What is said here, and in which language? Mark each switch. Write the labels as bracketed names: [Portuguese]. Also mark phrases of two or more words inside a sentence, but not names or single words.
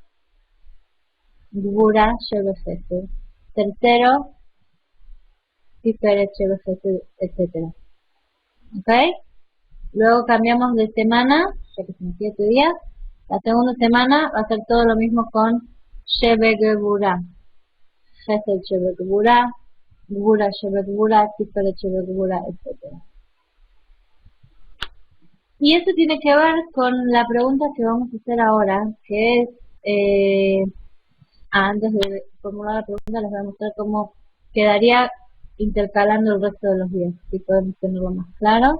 [Hebrew] גבורה שבחסד. Tercero, תפארת שבחסד, [Spanish] etc. ¿Ok? Luego cambiamos de semana, ya que son 7 días. La segunda semana va a ser todo lo mismo con [Hebrew] שבגבורה. חסד שבגבורה, גבורה שבגבורה, תפארת שבגבורה, [Spanish] etc. Y eso tiene que ver con la pregunta que vamos a hacer ahora, que es, antes de formular la pregunta les voy a mostrar cómo quedaría intercalando el resto de los días, si podemos tenerlo más claro.